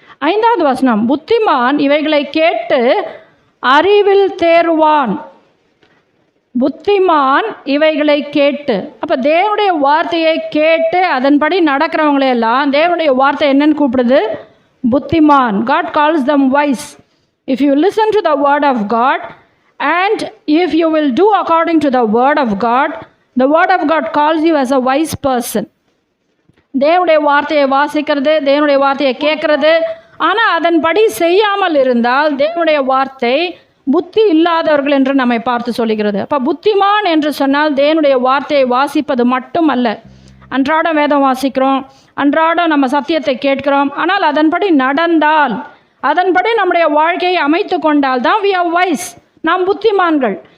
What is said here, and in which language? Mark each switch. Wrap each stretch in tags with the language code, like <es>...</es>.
<ta>5வது வசனம், புத்திமான் இவைகளை கேட்டு அறிவில் தேறுவான். புத்திமான் இவைகளை கேட்டு, அப்போ தேவனுடைய வார்த்தையை கேட்டு அதன்படி நடக்கிறவங்களையெல்லாம் தேவனுடைய வார்த்தை என்னன்னு கூப்பிடுது?</ta> <en>புத்திமான். God calls them wise. If you listen to the word of God and if you will do according to the word of God, the word of God calls you as a wise person.</en> <ta>தேவனுடைய வார்த்தையை வாசிக்கிறது, தேவனுடைய வார்த்தையை கேட்கறது, ஆனால் அதன்படி செய்யாமல் இருந்தால் தேவனுடைய வார்த்தை புத்தி இல்லாதவர்கள் என்று நம்மை பார்த்து சொல்லுகிறது. அப்போ புத்திமான் என்று சொன்னால் தேவனுடைய வார்த்தையை வாசிப்பது மட்டும் அல்ல. அன்றாடம் வேதம் வாசிக்கிறோம், அன்றாடம் நம்ம சத்தியத்தை கேட்கிறோம், ஆனால் அதன்படி நடந்தால், அதன்படி நம்முடைய வாழ்க்கையை அமைத்து கொண்டால் தான்</ta> <en>we are wise.</en> <ta>நாம் புத்திமான்கள்.</ta>